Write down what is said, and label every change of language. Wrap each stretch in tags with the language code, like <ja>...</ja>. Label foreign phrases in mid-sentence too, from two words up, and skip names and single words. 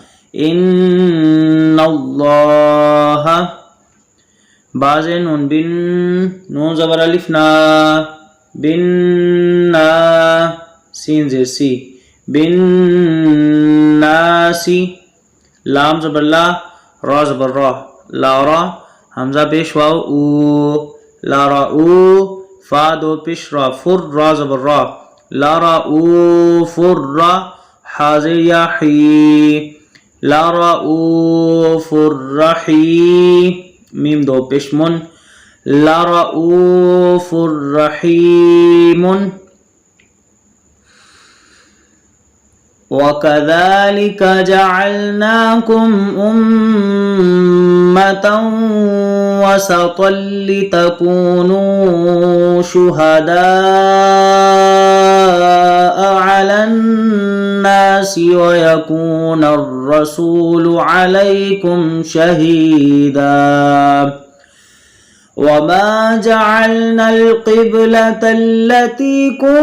<ur>ان اللہ باز نون بن نون زبر الف نا بن نا سین زیر سی بن ناسی لام زبر لا را زبر را لا را حمزہ پیش واو او لا را او فا دو پیش را فر را زبر را لا را او فر را حاضر یا حی لا را او فر رحی میم دو پیش من لا را او فر رحیم</ur> <ar>وَكَذَلِكَ جَعَلْنَاكُمْ أُمَّةً وَسَطًا لِتَكُونُوا شُهَدَاءَ عَلَى النَّاسِ وَيَكُونَ الرَّسُولُ عَلَيْكُمْ شَهِيدًا وما جعلنا القبلة التي</ar>